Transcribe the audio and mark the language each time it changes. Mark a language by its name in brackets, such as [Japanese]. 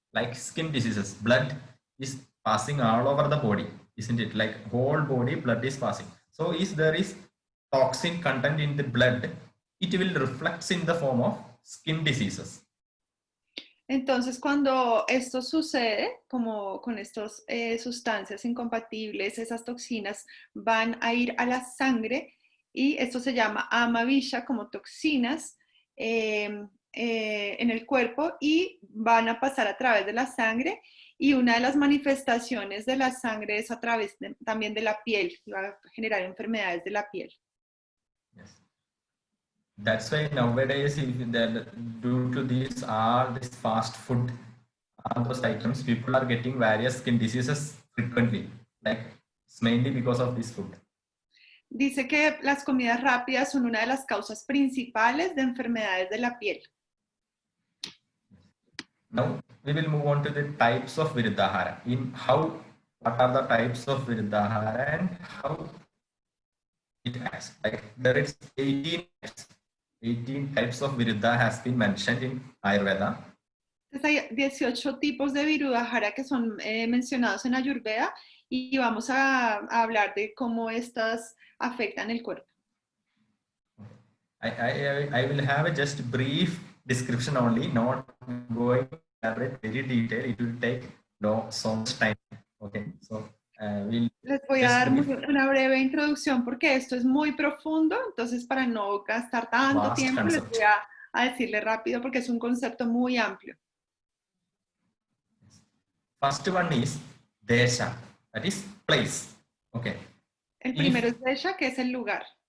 [English] Like skin diseases, blood is passing all over the body, isn't it? Like whole body blood is passing. So if there is toxin content in the blood, it will reflect in the form of skin diseases. [Spanish] Entonces, cuando esto sucede, como con estas sustancias incompatibles, esas toxinas van a ir a la sangre, y esto se llama amavisha, como toxinas en el cuerpo, y van a pasar a través de la sangre, y una de las manifestaciones de la sangre es a través también de la piel, y va a generar enfermedades de la piel. [English] Yes. That's why nowadays, due to this fast food, all those items, people are getting various skin diseases frequently. Like it's mainly because of this food. [Spanish] Dice que las comidas rápidas son una de las causas principales de enfermedades de la piel. [English] Now we will move on to the types of Virudhahara. What are the types of Virudhahara and how it acts? Like there is 18 types of Viruddha has been mentioned in Ayurveda. [Spanish] Entonces hay 18 tipos de Virudhahara que son mencionados en Ayurveda, y vamos a hablar de cómo estas afectan el cuerpo. [English] I will have a just brief description only, not going to elaborate very detailed. It will take so much time. Okay, so [Spanish] les voy a dar una breve introducción porque esto es muy profundo, entonces para no gastar tanto tiempo les voy a decirle rápido porque es un concepto muy amplio. [English] First one is desha, that is place. Okay. [Spanish] El primero es desha, que es el lugar.